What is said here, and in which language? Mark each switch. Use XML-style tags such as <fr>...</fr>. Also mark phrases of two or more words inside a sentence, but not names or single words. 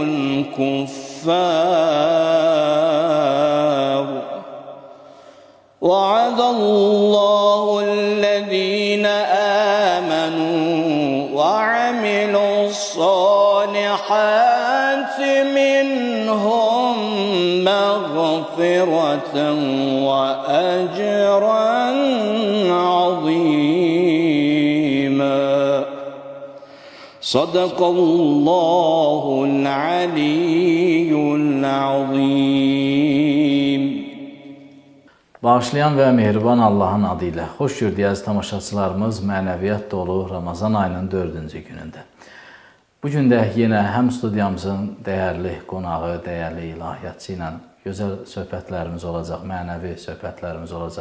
<ar>الكفار وعد الله الذين آمنوا وعملوا الصالحات منهم مغفرة وأجرا عظيما صدق الله العلي العظيم.</ar> <az>Bağışlayan və mehriban Allahın adı ilə xoş gördük əziz tamaşaçılarımız mənəviyyat dolu Ramazan ayının 4-cü günündə. Bugün də yenə həm studiyamızın dəyərli qonağı, dəyərli ilahiyyatçı ilə gözəl söhbətlərimiz olacaq, mənəvi söhbətlərimiz olacaq.</az>